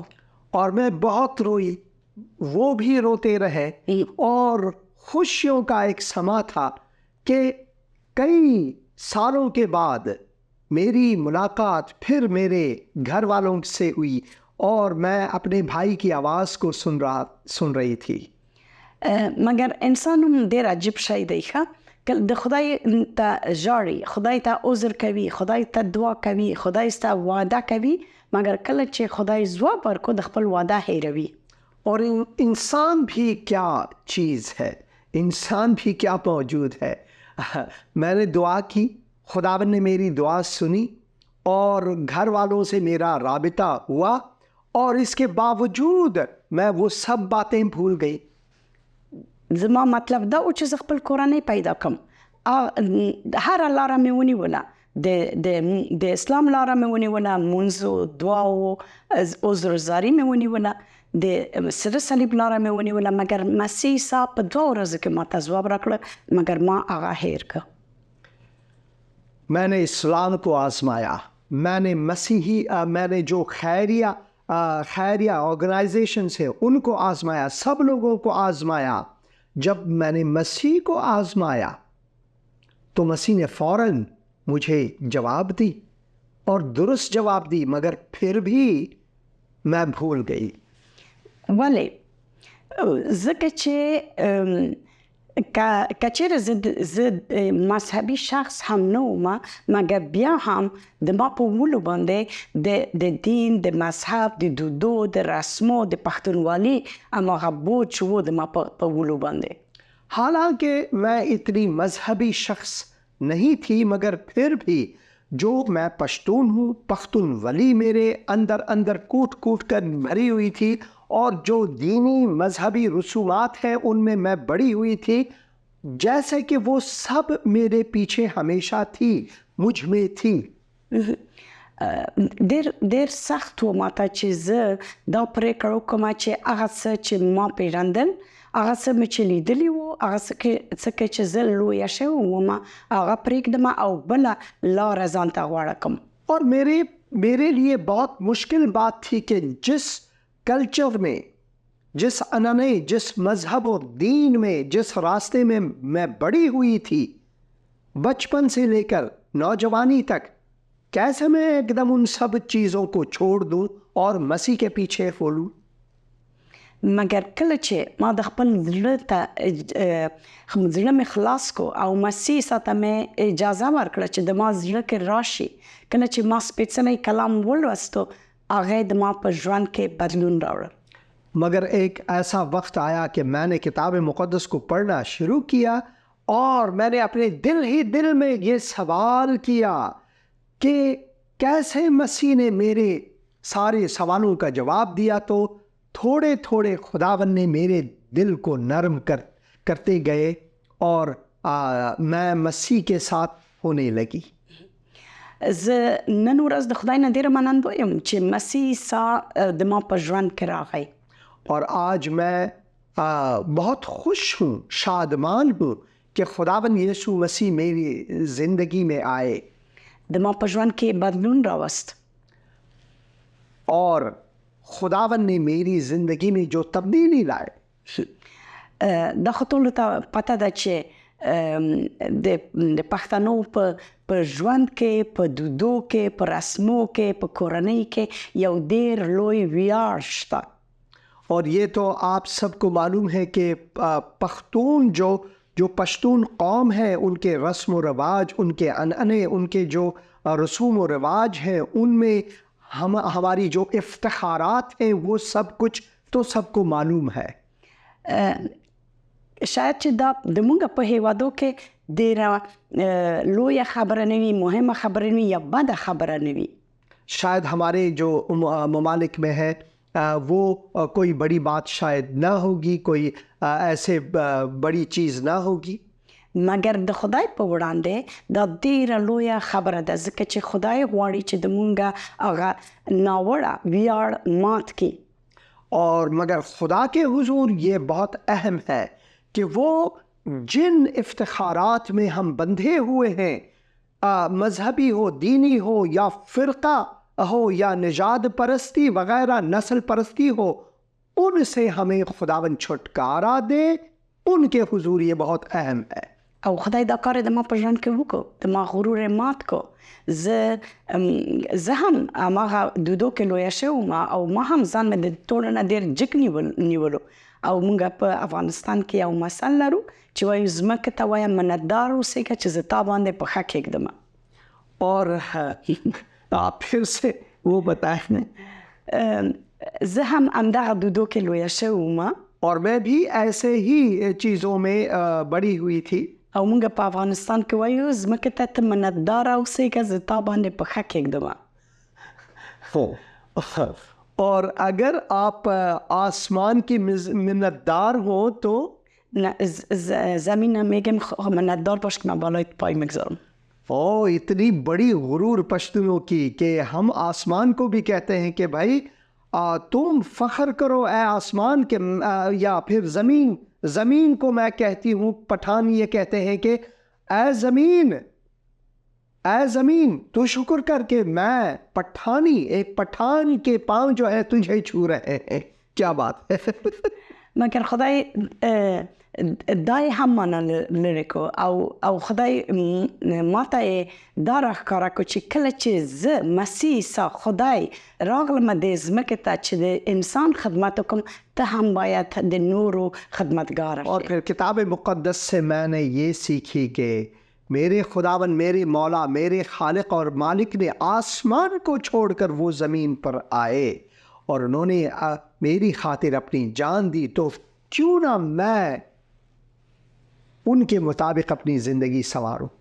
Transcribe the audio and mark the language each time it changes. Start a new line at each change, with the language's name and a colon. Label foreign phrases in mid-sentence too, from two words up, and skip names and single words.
Urdu: اور میں بہت روئی، وہ بھی روتے رہے اور خوشیوں کا ایک سما تھا کہ کئی سالوں کے بعد میری ملاقات پھر میرے گھر والوں سے ہوئی اور میں اپنے بھائی کی آواز کو سن رہی تھی.
Pashto: مګر انسان هم ډېر عجیب شی دی. ښه کله د خدای ته ژاړي، خدای ته عذر کوي، خدای ته دعا کوي، خدای ستا وعده کوي، مګر کله چې خدای ځواب ورکړو د خپل وعده هیروي.
Urdu: اور انسان بھی کیا چیز ہے، انسان بھی کیا موجود ہے. میں نے دعا کی، خداوند نے میری دعا سنی اور گھر والوں سے میرا رابطہ ہوا اور اس کے باوجود میں وہ سب باتیں بھول گئی.
Pashto: زما مطلب دا و چې زه خپل کورنۍ پیدا کړم. هره لاره مې ونیوله، د اسلام لاره مې ونیوله، مونځ، دعا او عذرزاري مې ونیوله، د سره صلیب لاره مې ونیوله، مګر مسیح عیسی په 2 ورځو کې ماته ځواب راکړه، مګر ما هغه هیر کړ.
Urdu: میں نے اسلام کو آزمایا، میں نے جو خیریہ آرگنائزیشنس ہیں ان کو آزمایا، سب لوگوں کو آزمایا. جب میں نے مسیح کو آزمایا تو مسیح نے فوراً مجھے جواب دی اور درست جواب دی، مگر پھر بھی میں بھول گئی.
Pashto: ولې؟ ځکه چې که چیرې زه مذهبي شخص هم نه وم، مګر بیا هم د ما په ولو باندې د دین، د مذهب، د دودو، د رسمو، د پښتونولي هماغه بوج چې و د ما په ولو باندې.
Urdu: حالانکہ میں اتنی مذہبی شخص نہیں تھی مگر پھر بھی جو میں پشتون ہوں، پختونولی میرے اندر کوٹ کر بھری ہوئی تھی اور جو دینی مذہبی رسومات ہیں ان میں بڑی ہوئی تھی، جیسے کہ وہ سب میرے پیچھے ہمیشہ تھی، مجھ میں تھی.
Pashto: ډېر سخت و ماته چې زه دا پرېکړه وکړم چې هغه څه چې ما پېژندل، هغه څه مې چې لیدلي وو، هغه څه چې زه لویه شوې وم، هغه پرېږدم او بله لاره ځان ته غوره کړم.
Urdu: اور میرے لیے بہت مشکل بات تھی کہ جس کلچر میں، جس انانے، جس مذہب اور دین میں، جس راستے میں میں بڑی ہوئی تھی بچپن سے لے کر نوجوانی تک، کیسے میں ایک دم ان سب چیزوں کو چھوڑ دوں اور مسیح کے پیچھے بولوں.
Pashto: مګر کله چې ما د خپل زړه مې خلاص کو او مسیح ته مې اجازه ورکړه چې د ما زړه کې راشي، کله چې ما سپېڅلی کلام ولوستو، هغه د ما په ژوند کې بدلون راوړل.
Urdu: مگر ایک ایسا وقت آیا کہ میں نے کتاب مقدس کو پڑھنا شروع کیا اور میں نے اپنے دل میں یہ سوال کیا کہ کیسے مسیح نے میرے سارے سوالوں کا جواب دیا. تو تھوڑے خداوند نے میرے دل کو نرم کرتے گئے اور میں مسیح کے ساتھ ہونے لگی.
Pashto: زه نن ورځ د خدای نه ډېره منندوی یم چې مسیح عیسی د ما په ژوند کې راغی.
Urdu: اور آج میں بہت خوش ہوں، شادمان ہوں کہ خداوند یسوع مسیح میری زندگی میں آئے،
Pashto: د ما په ژوند کې بدلون راوست.
Urdu: اور خداوند نے میری زندگی میں جو تبدیلی لائے.
Pashto: دا خو ټولو ته پته ده چې د پښتنو په ژوند کې، په دودو کې، په رسمو کې، په کورنۍ کې یو ډېر لوی ویاړ شته.
Urdu: اور یہ تو آپ سب کو معلوم ہے کہ پختون جو پشتون قوم ہے، ان کے رسم و رواج، ان کے عنعنے، ان کے جو رسوم و رواج ہیں، ان میں ہماری جو افتخارات ہیں وہ سب کچھ تو سب کو معلوم ہے.
Pashto: شاید چې دا د مونږ په هیوادو کې ډېره لویه خبره نه وي، مهمه خبره نه وي یا بده خبره نه وي.
Urdu: شاید ہمارے جو ممالک میں ہے وہ کوئی بڑی بات شاید نہ ہوگی، کوئی ایسے بڑی چیز نہ ہوگی،
Pashto: مګر د خدای په وړاندې دا ډېره لویه خبره ده، ځکه چې خدای غواړي چې د مونږ هغه ناوړه ویاړ مات کړي.
Urdu: اور مگر خدا کے حضور یہ بہت اہم ہے کہ وہ جن افتخارات میں ہم بندھے ہوئے ہیں، مذہبی ہو، دینی ہو، یا فرقہ ہو، یا نژاد پرستی وغیرہ، نسل پرستی ہو، ان سے ہمیں خداوند چھٹکارا دے. ان کے حضور یہ بہت اہم ہے.
Pashto: او خدای دا کار د ما په ژوند کې وکړو، د ما غرور یې مات کو. زه هم هماغه دودو کې لویه شوم او ما هم ځان مې د ټولو نه ډېر جګ نیولو. او موږ په افغانستان کې یو مثل لرو چې وایي ځمکې ته وایه منتدار اوسېږه چې زه تا باندې پښه کېږدم.
Urdu: اور آپ پھر سے وہ بتائیں.
Pashto: زه هم همدغه دودو کې لویه شوم
Urdu: اور میں بھی ایسے ہی چیزوں میں بڑی ہوئی تھی.
Pashto: او موږ په افغانستان کې وایو ځمکې ته ته منتدار اوسېږه زه تا باندې پښه کېږدم.
Urdu: اور اگر آپ آسمان کی منتدار ہو تو
Persian: زمین میگم منتدار باش که من بالای پای میگذارم.
Urdu: اتنی بڑی غرور پشتونوں کی کہ ہم آسمان کو بھی کہتے ہیں کہ بھائی تم فخر کرو اے آسمان کے، یا پھر زمین کو میں کہتی ہوں، پٹھان یہ کہتے ہیں کہ اے زمین تو شکر کر کے میں پٹھانی، ایک پٹھان کے پاؤں جو ہے تجھے چھو رہے ہیں. کیا بات ہے.
Pashto: مگر خدای دای هم مانا لري کو او خدای ماته یې دا راښکاره کو چې کله چې زه مسیح عیسی خدای راغلم دې ځمکې ته چې د انسان خدمت وکړم، ته هم باید د نورو خدمتګار شې.
Urdu: اور پھر کتاب مقدس سے میں نے یہ سیکھی کہ میرے خداوند، میرے مولا، میرے خالق اور مالک نے آسمان کو چھوڑ کر وہ زمین پر آئے اور انہوں نے میری خاطر اپنی جان دی، تو کیوں نہ میں ان کے مطابق اپنی زندگی سنواروں.